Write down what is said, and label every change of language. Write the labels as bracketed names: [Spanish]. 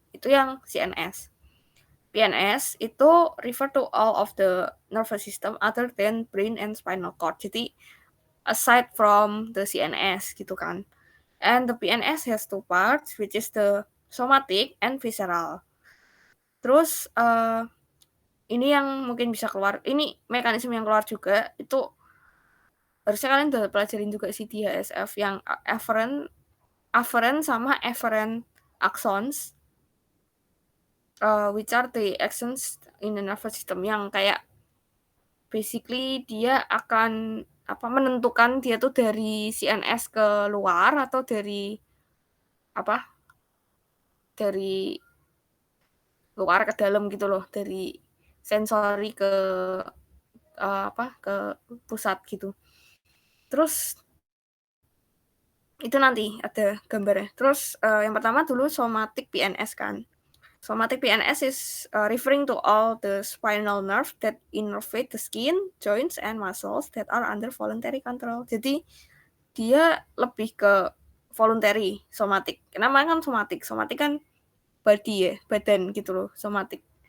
[Indonesian] itu yang CNS. [English] PNS itu refer to all of the nervous system other than brain and spinal cord. [Indonesian] Jadi aside from the CNS gitu kan. [English] And the PNS has two parts, which is the somatic and visceral. [Indonesian] Terus ini yang mungkin bisa keluar, ini mekanisme yang keluar juga, itu harusnya kalian udah pelajarin juga sih di HSF, yang afferent sama efferent axons, which are the axons in the nervous system, yang kayak basically dia akan menentukan dia tuh dari CNS ke luar atau dari luar ke dalam gitu loh, dari sensori ke ke pusat gitu. Terus itu nanti ada gambarnya. Terus yang pertama dulu somatic PNS kan. [English] Somatic PNS is referring to all the spinal nerve that innervate the skin, joints, and muscles that are under voluntary control. [Indonesian] Jadi dia lebih ke voluntary somatic. Namanya kan somatic. Somatic kan body ya, badan gitu loh, somatic.